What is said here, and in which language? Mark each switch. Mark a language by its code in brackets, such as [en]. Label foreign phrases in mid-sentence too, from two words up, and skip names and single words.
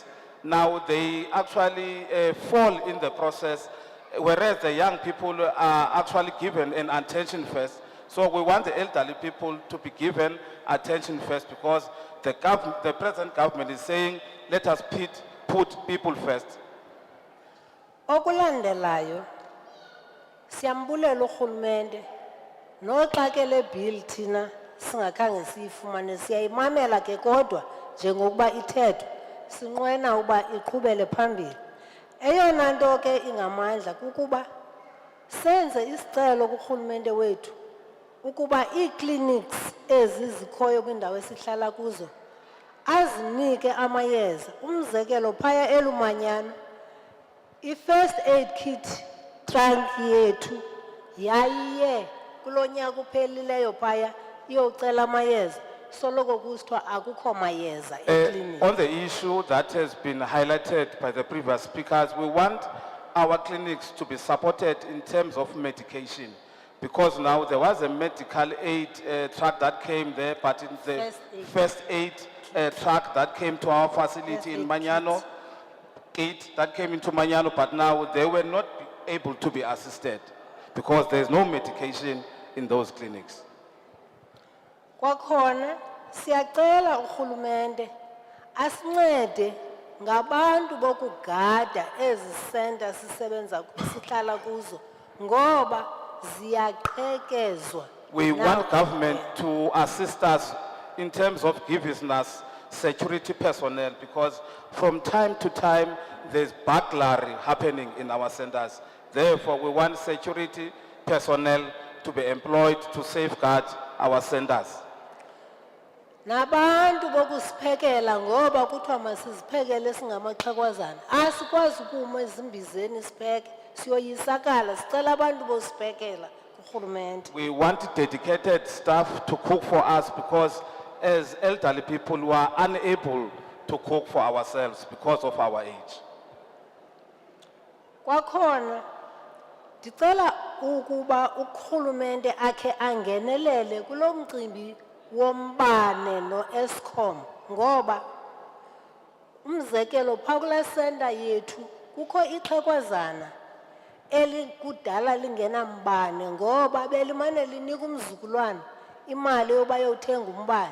[en] Now they actually fall in the process, whereas the young people are actually given an attention first. So we want the elderly people to be given attention first because the present government is saying, let us put people first. [xh] Okulandelayo siyambulela urhulumente noxa ke le bill thina singakhange siyifumane siyayimamela ke kodwa njengokuba ithethwa sinqwena uba iqhubele phambili. Eyona nto ke ingamandla kukuba senze isicelo kurhulumente wethu ukuba ii-clinics ezi zikhoyo kwindawo esihlala kuzo azinike amayeza. Umzekelo phaya eLumanyano i- [en] first aid kit trunk [xh] yethu yayiye kulo nyaka uphelileyo phaya iyocela amayeza soloko kusithiwa akukho mayeza ekliniki. [en] On the issue that has been highlighted by the previous speakers, we want our clinics to be supported in terms of medication. Because now there was a medical aid truck that came there, but in the first aid truck that came to our facility in Manyano, kit that came into Manyano, but now they were not able to be assisted because there's no medication in those clinics. [xh] Kwakhona siyacela urhulumente asincede ngabantu bokugada ezi center sisebenza sihlala kuzo ngoba ziyaqhekezwa. [en] We want government to assist us in terms of giving us security personnel because from time to time there's burglary happening in our centers. Therefore, we want security personnel to be employed to safeguard our centers. [xh] Nabantu bokusiphekela ngoba kuthiwa masiziphekele singamaxhewazana asikwazi ukuma ezimbizeni sipheke siyoyisakala sicela abantu bosiphekela kurhulumente. [en] We want dedicated staff to cook for us because as elderly people we are unable to cook for ourselves because of our age. [xh] Kwakhona ndicela ukuba urhulumente akhe angenelele kulo mcimbi wombane no-Eskom ngoba umzekelo phaa kula center yethu kukho ixhegwazana elikudala lingenambane ngoba belimane linika umzukulwana imali yoba yothenga umbane.